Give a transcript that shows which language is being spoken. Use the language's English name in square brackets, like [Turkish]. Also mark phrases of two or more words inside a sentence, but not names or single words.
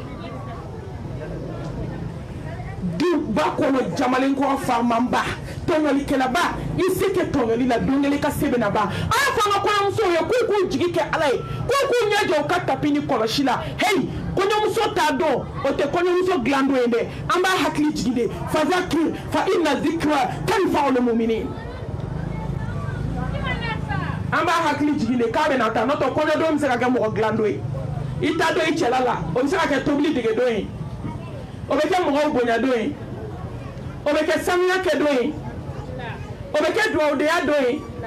[Bambara] ba kɔnɔ jamalen kɔrɔ famanba tɔɲɔlikɛlaba i se kɛ tɔɲɔli la don kelen ka se bɛna ban a y'a fɔ an ka kɔɲɔmusow ye k'u k'u jigi kɛ ala ye k'u k'u ɲɛ jɔ u ka tapi ni kɔlɔsi la heyi kɔɲɔmuso t'a dɔn o tɛ kɔɲɔmuso dilan don ye dɛ an b'a hakili jigi de [Arabic] فذكر فإن الذكرى تنفع المؤمنين [Bambara] an b'a hakili jigi de k'a bɛna taa n'o tɛ kɔɲɔdon bɛ se ka kɛ mɔgɔ dilan don ye i t'a dɔn i cɛla la o bɛ se ka kɛ tobili dege don ye o bɛ kɛ mɔgɔw bonya don ye o bɛ kɛ sanuya kɛ don ye o bɛ kɛ duwawudenya don ye